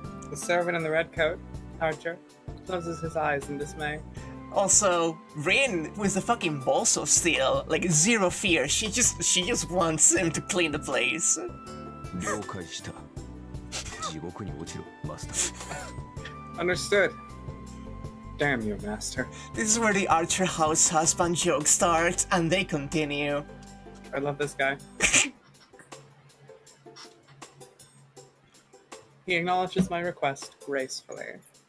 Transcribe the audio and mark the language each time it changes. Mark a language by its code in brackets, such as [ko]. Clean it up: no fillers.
[en] The servant in the red coat, Archer, closes his eyes in dismay. Also, Rin with the fucking balls of steel, like zero fear. She just wants him to clean the place. [ja] 了解した。地獄に落ちろ、マスター。 [en] Understood. Damn you, master. This is where the Archer House husband joke starts, and they continue. I love this guy. He acknowledges my request gracefully.